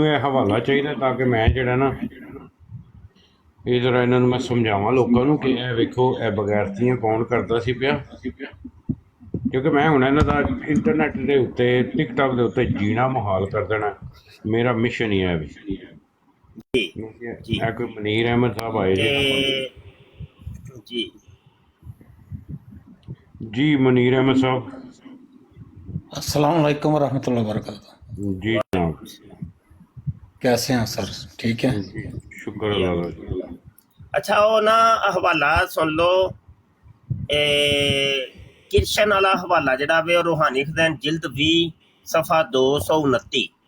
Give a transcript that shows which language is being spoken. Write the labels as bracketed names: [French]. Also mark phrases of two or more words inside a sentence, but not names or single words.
[Punjabi] ਇਹ ਹਵਾਲਾ ਚਾਹੀਦਾ ਤਾਂ ਕਿ ਮੈਂ ਜਿਹੜਾ ਨਾ ਇਹ ਜ਼ਰਾ ਇਹਨਾਂ ਨੂੰ ਮੈਂ ਸਮਝਾਵਾਂ ਲੋਕਾਂ ਨੂੰ ਕਿ ਇਹ ਵੇਖੋ ਇਹ ਬਗੈਰਤੀਆਂ ਕੌਣ ਕਰਦਾ ਸੀ ਪਿਆ, ਕਿਉਂਕਿ ਮੈਂ ਹੁਣ ਇਹਨਾਂ ਦਾ ਇੰਟਰਨੈਟ ਦੇ ਉੱਤੇ ਟਿਕਟੋਕ ਦੇ ਉੱਤੇ ਜੀਣਾ ਮੁਹਾਲ ਕਰ ਦੇਣਾ ਮੇਰਾ ਮਿਸ਼ਨ ਹੀ ਹੈ ਵੀ। ਜੀ ਕੋਈ ਮਨੀਰ ਅਹਿਮਦ ਸਾਹਿਬ ਆਏ ਜੀ ਜੀ ਮਨੀਰ ਅਹਿਮਦ ਸਾਹਿਬ [Arabic] السلام عليكم رحمة الله وبركاته. [Urdu] جی جناب کیسے ہیں سر؟ ٹھیک ہے, شکر اللہ کا. اچھا وہ نا حوالہ سن لو، کرشن والا حوالہ [Punjabi] ਜਿਹੜਾ ਵੇ [Urdu] روحانی خزائن جلد 20 صفحہ 229.